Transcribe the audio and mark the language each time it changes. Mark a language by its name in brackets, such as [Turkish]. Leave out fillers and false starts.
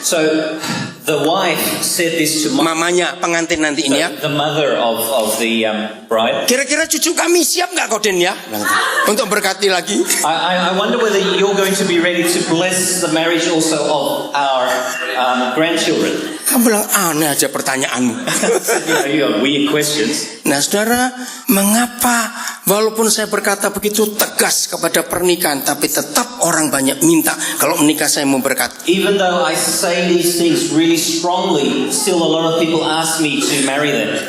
[English] So the wife said this to [Indonesian] Mamanya pengantin nanti ini ya. [English] the mother of the bride. [Indonesian] Kira-kira cucu kami siap nggak kau Den ya? Untuk berkati lagi. [English] I wonder whether you're going to be ready to bless the marriage also of our grandchildren. [Indonesian] Kamu bilang aneh aja pertanyaanmu. [English] You have weird questions. [Indonesian] Nah saudara, mengapa walaupun saya berkata begitu tegas kepada pernikahan, tapi tetap orang banyak minta kalau menikah saya mau berkati. [English] Even though I say these things really strongly, still a lot of people ask me to marry them.